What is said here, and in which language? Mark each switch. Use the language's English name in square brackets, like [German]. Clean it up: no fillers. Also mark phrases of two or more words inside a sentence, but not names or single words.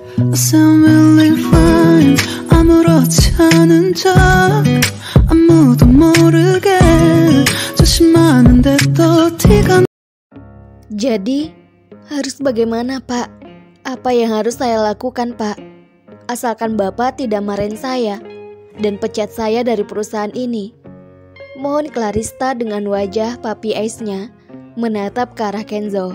[English] I sound really fine. [Korean] 아무렇지 않은 척 아무도 모르게 조심하는데 또 티가. [Indonesian] Jadi, harus bagaimana, Pak? Apa yang harus saya lakukan, Pak? Asalkan Bapak tidak marahin saya dan pecat saya dari perusahaan ini. Mohon Clarista dengan wajah [English] puppy eyes- [Indonesian] nya menatap ke arah Kenzo.